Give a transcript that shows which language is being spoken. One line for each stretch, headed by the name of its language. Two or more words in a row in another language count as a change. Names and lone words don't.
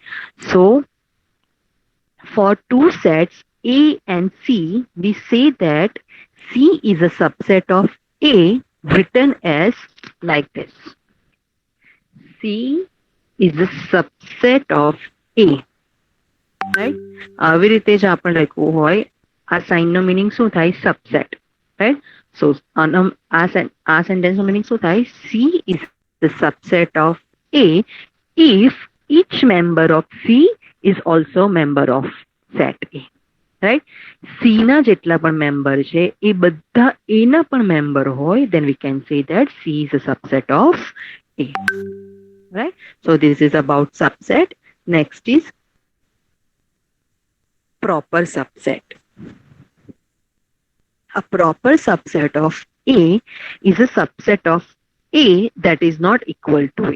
English: So, for two sets A and C, we say that C is a subset of A written as like this. C is a subset of A. Right?
Gujarati: આવી રીતે જ આપણે લખવું હોય આ સાઇન નો મીનિંગ શું થાય
English: subset right so
Gujarati: આ સેન્ટેન્સ નો મીનિંગ શું થાય
English: C is the subset of A if each member of C is also member of set A. Right?
Gujarati: C ના જેટલા પણ મેમ્બર છે એ બધા A ના પણ મેમ્બર હોય
English: then we can say that C is a subset of A. Right? So this is about subset. Next is proper subset. A proper subset of A is a subset of A that is not equal to A.